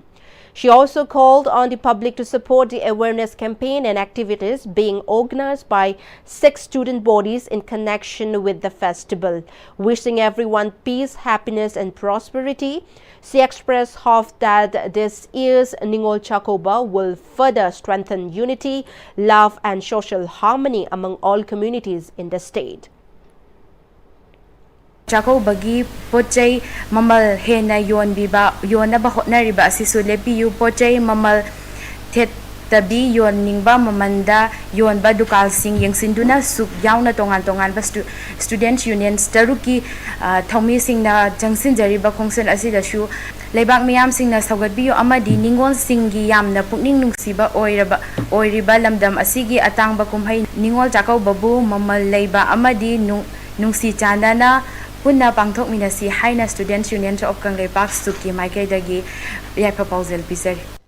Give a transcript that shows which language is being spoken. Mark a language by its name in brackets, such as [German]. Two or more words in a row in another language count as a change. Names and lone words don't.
[English] She also called on the public to support the awareness campaign and activities being organized by 6 student bodies in connection with the festival. Wishing everyone peace, happiness and prosperity, she expressed hope that this year's Ningol Chakoba will further strengthen unity, love and social harmony among all communities in the state. [Manipuri] Chakobagi pochai mamal hena yon naba hotnariba asisu lepiyu pochai mamal thet tabi yon ningba mamanda yon ba dukal sing yang sinduna suk yauna tongan ba [English] student unions [Manipuri] taruki thomi sing na jangsin jari ba khongsen asi da shu leibak miyam sing na sagat biyo amadi ningol sing gi yam na pukning nungsiba oiriba lamdam asigi atang ba kumhai Ningol Chakoba bu mamal leiba amadi nungsi chandana punna pangthok minasi haina student union of Kanglei Park Suki Maike dagi ya proposal pisari.